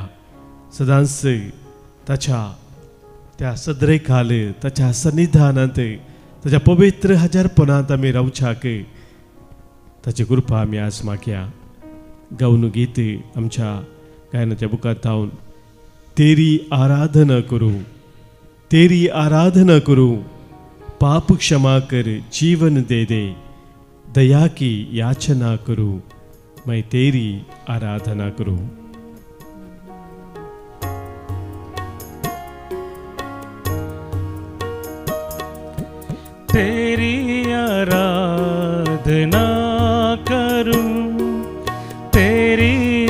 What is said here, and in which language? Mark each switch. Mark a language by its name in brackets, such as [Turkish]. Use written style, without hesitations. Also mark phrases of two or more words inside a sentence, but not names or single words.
[Konkani] सदांच ताच्या त्या सदरेखाल ताच्या सन्निधानांत ताच्या पवित्र हजारपणांत आमी रावच्याक ताची कृपा आमी आज मागया. गावन गीत आमच्या गायनाच्या बुकांत हांव [Hindi] तेरी आराधना करूं, तेरी आराधना करूं, पाप क्षमा कर जीवन दे दे, दया की याचना करूं, मैं तेरी आराधना करूं. तेरी आराधना करूं, तेरी